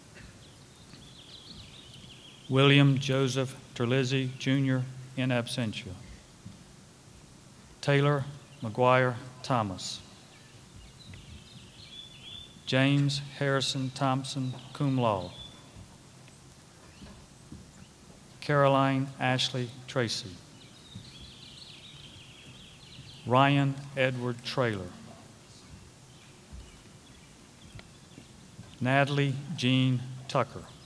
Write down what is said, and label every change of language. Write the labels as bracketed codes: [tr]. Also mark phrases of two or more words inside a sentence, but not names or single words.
[en] William Joseph Terlizzi, Jr., [la] in absentia. [en] Taylor McGuire Thomas. James Harrison Thompson, [la] cum laude. [en] Caroline Ashley Tracy. Ryan Edward Traylor. Natalie Jean Tucker.